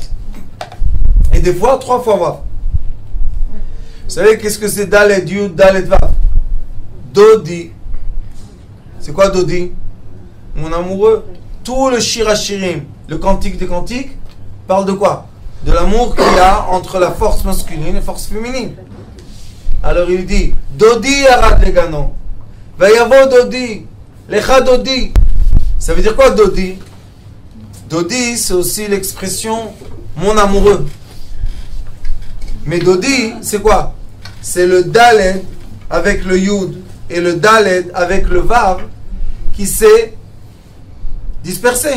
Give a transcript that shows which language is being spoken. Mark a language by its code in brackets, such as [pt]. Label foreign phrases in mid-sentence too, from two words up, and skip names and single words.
[fr] Et des fois 3 fois Vav. Vous savez qu'est-ce que c'est [he] דלת יוד, דלת וו? [fr] Dodi. C'est quoi Dodi? Mon amoureux. Tout le Shirachirim, le cantique des cantiques, parle de quoi? De l'amour qu'il y a entre la force masculine et la force féminine. Alors il dit [he] דודי ירד לגנו. ויבוא דודי. לכה דודי. [fr] Ça veut dire quoi Dodi? Dodi, c'est aussi l'expression mon amoureux. Mais Dodi, c'est quoi? C'est le Daled avec le Yud et le Daled avec le Vav qui s'est dispersé.